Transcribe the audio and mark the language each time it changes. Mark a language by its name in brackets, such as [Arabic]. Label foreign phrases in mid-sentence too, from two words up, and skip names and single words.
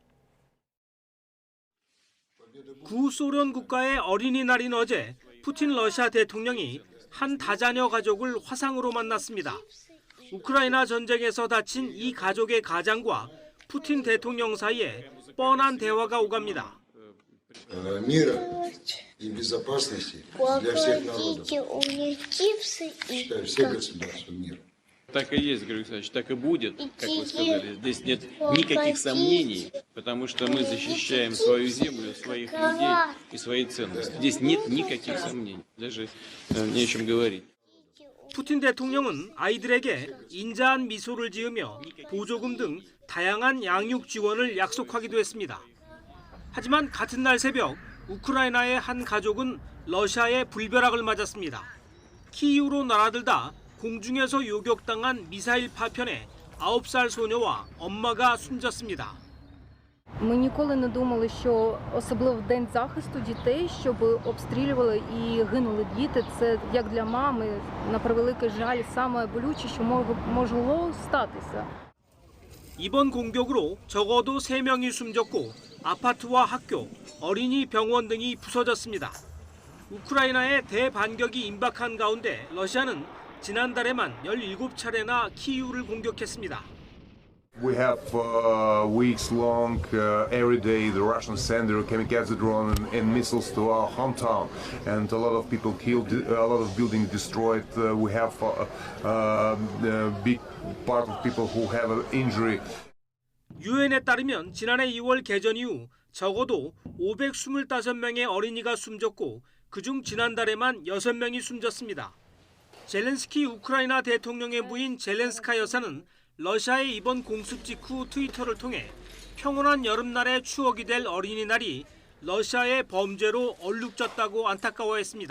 [Korean] 구소련 국가의 어린이날인 어제 푸틴 러시아 대통령이 한 다자녀 가족을 화상으로 만났습니다. 우크라이나 전쟁에서 다친 이 가족의 가장과 푸틴 대통령 사이에 뻔한 대화가 오갑니다. [Russian] Мира и безопасности для всех народов. Считаю, все государства мира. Так и есть, Григорий Александрович, так и будет, как вы сказали. Здесь нет никаких сомнений, потому что мы защищаем свою землю, своих людей и свои ценности. Здесь нет никаких сомнений, даже не о чем говорить. [Korean] 푸틴 대통령은 아이들에게 인자한 미소를 지으며 보조금 등 다양한 양육 지원을 약속하기도 했습니다. 하지만 같은 날 새벽 우크라이나의 한 가족은 러시아의 불벼락을 맞았습니다. 키이우로 날아들다 공중에서 요격당한 미사일 파편에 9살 소녀와 엄마가 숨졌습니다. [Ukrainian] Ми ніколи не думали, що особливо в день захисту дітей, щоб обстрілювали і гинули діти. Це як для мами, на превеликий жаль, саме болюче, що могло статися. [Korean] 이번 공격으로 적어도 3명이 숨졌고 아파트와 학교, 어린이 병원 등이 부서졌습니다. 우크라이나의 대반격이 임박한 가운데 러시아는 지난달에만 17차례나 키이우를 공격했습니다. [English] We have weeks long, every day the Russians send their kamikaze drone and missiles to our hometown, and a lot of people killed, a lot of buildings destroyed. We have a big part of people who have an injury. [Korean] 유엔에 따르면 지난해 2월 개전 이후 적어도 525명의 어린이가 숨졌고 그중 지난달에만 6명이 숨졌습니다. 젤렌스키 우크라이나 대통령의 부인 젤렌스카 여사는 러시아의 이번 공습 직후 트위터를 통해 평온한 여름날의 추억이 될 어린이날이 러시아의 범죄로 얼룩졌다고 안타까워했습니다.